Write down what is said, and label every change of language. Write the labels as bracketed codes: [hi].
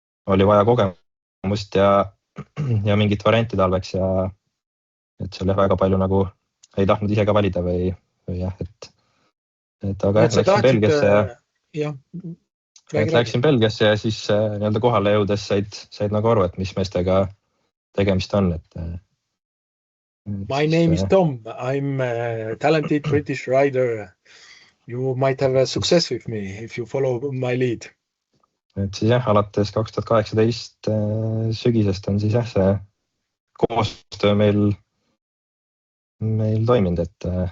[et] oli vaja kogemust ja mingit varianti talveks ja et seal väga palju nagu ei tahtnud ise ka valida või jah, et aga läksin Belgiasse läksin Belgiasse ja siis nii-öelda kohale jõudes said nagu aru, et mis meestega tegemist on, [en] My name is Tom. I'm a talented British rider. You might have a success with me if you follow my lead. [et] Et siis jah, alates 2018 sügisest on siis jah, see koostöö meil toiminud, et